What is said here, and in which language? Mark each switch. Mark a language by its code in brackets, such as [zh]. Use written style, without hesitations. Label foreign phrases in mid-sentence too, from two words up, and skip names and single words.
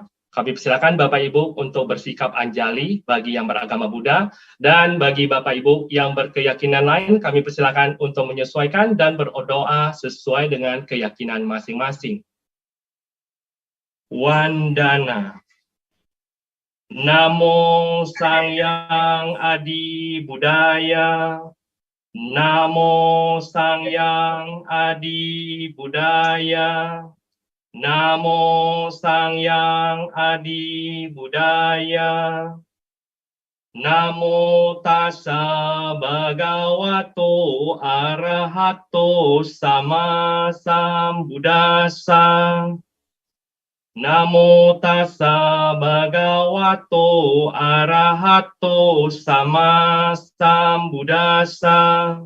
[id] Kami persilakan Bapak Ibu untuk bersikap anjali bagi yang beragama Buddha, dan bagi Bapak Ibu yang berkeyakinan lain, kami persilakan untuk menyesuaikan dan berdoa sesuai dengan keyakinan masing-masing. Wandana. [pi] Namo Sang Hyang Adi Budaya. Namo Sang Hyang Adi Budaya. Namo Sang Hyang Adi Budaya. Namo tassa bhagavato arahato sama sambuddhassa. Namo tassa bhagavato arahato sama sambuddhassa.